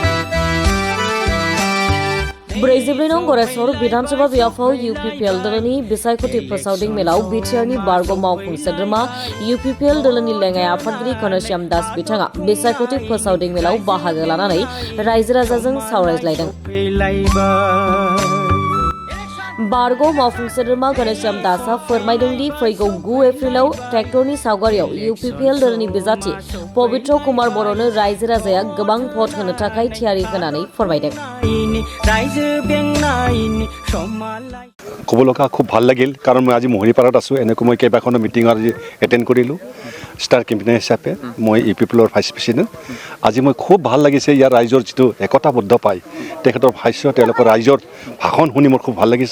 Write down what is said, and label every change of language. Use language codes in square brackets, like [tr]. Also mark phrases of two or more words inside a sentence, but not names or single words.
[brx] 44 नं गरेसर विधानसभा बियाबाव UPPL दोलोनि बिसायख'थि फोसावदिं मेलाव बिटिआरनि बारग' मावफुं सोद्रोमा UPPL दोलोनि लेङाइ आफादगिरि घनश्याम दास बिथाङा बिसायख'थि फोसावदिं मेलाव बाहागो लानानै रायजो राजाजों सावरायज्लायदों। बारग' मावफुं सोद्रोमा घनश्याम दासआ फोरमायदों दि फैगौ 9 एप्रिलाव ट्रेक्टरनि सावगारियाव UPPL दोलोनि बिजाथि पबित्र कुमार बर'नो रायजो राजाया गोबां भट होनो थाखाय थियारि होनानै फोरमायदों। [as] ক'ব লগা খুব ভাল লাগিল কাৰণ মই আজি মহৰীপাৰাত আছোঁ। এনেকৈ মই কেইবাখনো মিটিং আজি এটেণ্ড কৰিলোঁ [en] star campaigner [as] হিচাপে। মই UPPLৰ [en] vice president. [as] আজি মই খুব ভাল লাগিছে ইয়াৰ ৰাইজৰ যিটো একতাবদ্ধ পায় তেখেতৰ ভাষ্য তেওঁলোকৰ ৰাইজৰ ভাষণ শুনি মোৰ খুব ভাল লাগিছে।